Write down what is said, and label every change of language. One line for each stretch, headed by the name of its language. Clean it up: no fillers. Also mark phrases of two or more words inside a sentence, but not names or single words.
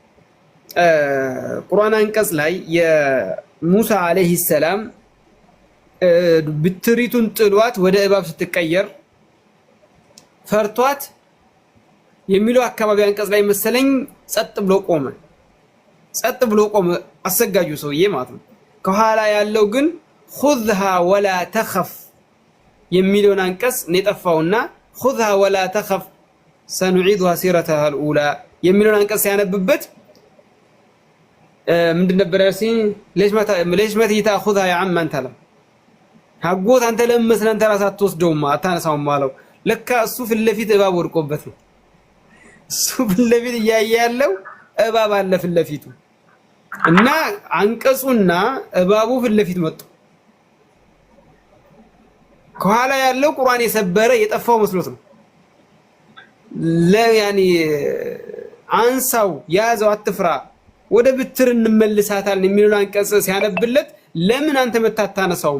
Amharic: ቁርአን አንቀጽ ላይ የሙሳ
Arabic: عليه السلام
Amharic: ብትሪቱን ጥሏት ወደ እባብ ስትቀየር ፈርቷት የሚለው አካባቢ አንቀጽ ላይ መሰለኝ ጸጥ ብሎ ቆመ አሰጋጁ ሰውዬ ማለት ነው። ከኋላ ያለው ግን
Arabic: خذها ولا تخف
Amharic: የሚለውን አንቀጽ ነው የጠፋውና
Arabic: خذها ولا تخف سنعيدها سيرتها الاولى
Amharic: የሚለውን አንቀጽ ሲያነብበት ምንድን ነበር ያሲን
Arabic: ليش ما تاخذها يا عم انت له
Amharic: ሀጎት አንተ ለምን አንተ ራስህ አትወስደውም አታነሳውም አለው። ለካ እሱ ፊት ለፊት እባብ ወድቆበት ነው። እሱ ፊት ለፊት ያያለው እባብ አለ ፊት ለፊቱ እና አንቀጹና እባቡ ፊት ለፊት መጡ። ከኋላ ያለው ቁርአን የሰበረ የጠፋው መስሎት ነው። ለያኒ አንሳው ያዘው አትፍራ ወደ ብትር እንመልሳታለን የሚለው አንቀጽ ሲያነብለት ለምን አንተ መታታነሳውም